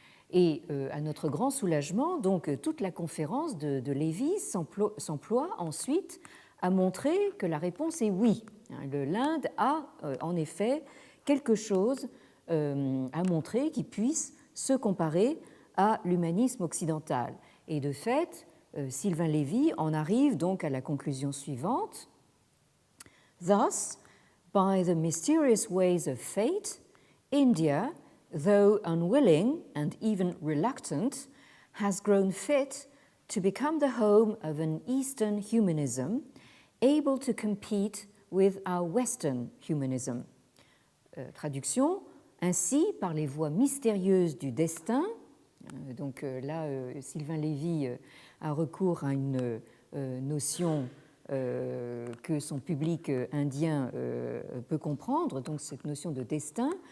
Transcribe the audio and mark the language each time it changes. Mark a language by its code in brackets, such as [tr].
[fr] Et à notre grand soulagement, donc toute la conférence de Lévy s'emploie ensuite à montrer que la réponse est oui. L'Inde a en effet quelque chose à montrer qui puisse se comparer à l'humanisme occidental. Et de fait, Sylvain Lévy en arrive donc à la conclusion suivante. [en] Thus, by the mysterious ways of fate, India, though unwilling and even reluctant, has grown fit to become the home of an Eastern humanism able to compete with our Western humanism. [fr] Traduction, ainsi, par les voies mystérieuses du destin. Donc là, Sylvain Lévy a recours à une notion que son public indien peut comprendre, donc cette notion de destin.